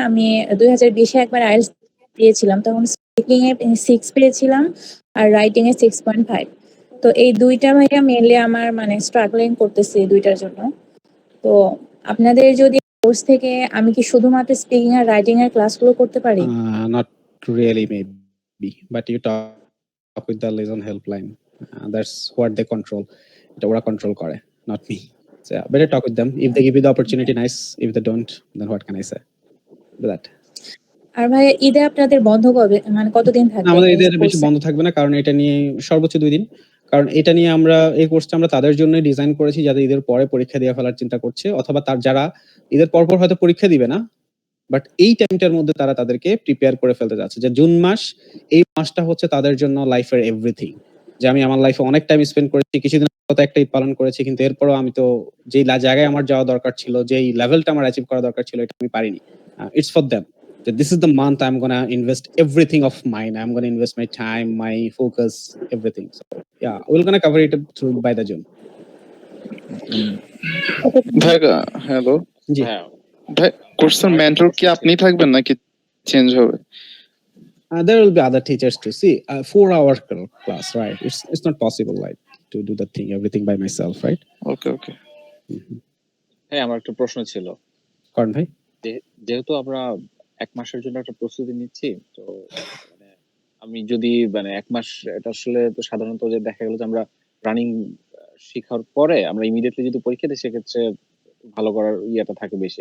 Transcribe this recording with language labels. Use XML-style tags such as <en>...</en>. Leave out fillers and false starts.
<bn>আমি 2020 এ একবার আইএলটিএস দিয়েছিলাম, তখন স্পিকিং এ 6 পেয়েছিলাম আর রাইটিং এ 6.5। তো এই দুইটা ভাইয়া মেইনলি আমার মানে স্ট্রাগলিং করতেছি এই দুইটার জন্য। তো আপনাদের যদি কোর্স থেকে আমি কি শুধুমাত্র স্পিকিং আর রাইটিং এর ক্লাসগুলো করতে পারি?</bn> <en>Not really maybe, but you talk with the liaison helpline. That's what they control.</en> <bn>এটা ওরা কন্ট্রোল করে,</bn> <en>not me. So yeah, better talk with them. If they give you the opportunity, nice. If they don't, then what can I say? Do that.</en> <bn>আর ভাই ঈদে আপনাদের বন্ধ কবে, মানে কতদিন থাকবে? আমাদের এদের বেশি বন্ধ থাকবে না, কারণ এটা নিয়ে সর্বোচ্চ 2 দিন। কারণ এটা নিয়ে আমরা এই কোর্সটা আমরা তাদের জন্যই ডিজাইন করেছি যারা ঈদের পরে পরীক্ষা দিয়ে ফেলার চিন্তা করছে, অথবা তার যারা ঈদের পরপর হয়তো পরীক্ষা দিবে না, বাট এই টাইমটার মধ্যে তারা তাদেরকে প্রিপেয়ার করে ফেলতে যাচ্ছে। যে জুন মাস, এই মাসটা হচ্ছে তাদের জন্য লাইফের এভরিথিং। যে আমি আমার লাইফে অনেক টাইম স্পেন্ড করেছি, কিছুদিন হয়তো একটা ঈদ পালন করেছি, কিন্তু এরপরও আমি তো যেই জায়গায় আমার যাওয়া দরকার ছিল, যেই লেভেলটা আমার অ্যাচিভ করা দরকার ছিল, এটা আমি পারিনি।</bn> <en>It's for them. This is the month I'm gonna invest everything of mine. I'm gonna invest my time, my focus, everything. So yeah, we're gonna cover it through by the June.</en> <bn>ভাই hello জি ভাই, কোর্সের mentor কি আপনি থাকবেন নাকি change হবে?</bn> <en>there will be other teachers to see 4-hour class, right? It's not possible like to do the thing everything by myself, right? Okay okay.</en> <bn>হ্যাঁ, আমার একটা প্রশ্ন ছিল। কারণ ভাই যেহেতু আমরা 1 মাসের জন্য একটা প্রস্তুতি নিচ্ছি, তো মানে আমি যদি মানে 1 মাস, এটা আসলে তো সাধারণত যে দেখা গেল যে আমরা রানিং শিখার পরে আমরা ইমিডিয়েটলি যদি পরীক্ষা দিই, সেক্ষেত্রে ভালো করার ইয়েটা থাকে বেশি।</bn>